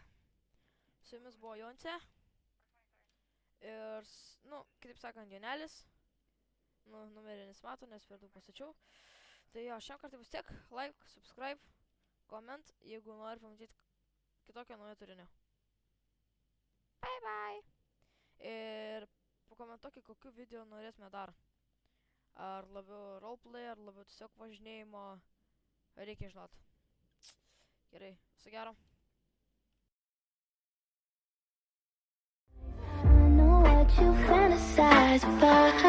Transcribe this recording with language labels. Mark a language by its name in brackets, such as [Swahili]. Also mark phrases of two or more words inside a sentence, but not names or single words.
[Lithuanian] Su jumis buvo Joncė. Ir, nu, kitaip sakant, Jonelis. Nu, numerį nesimato, nes per daug pasačiau. Tai jo, šiam kartui bus tiek. [English] Like, subscribe, comment, [Lithuanian] jeigu nori pamatyti kitokio naujo turinio. [English] Bye. [Lithuanian] Ir pakomentuokit, kokiu video norėtume dar. Ar labiau roleplay, ar labiau tiesiog važinėjimo. Reikia žinot. Gerai, viso gero. [English] You fantasize about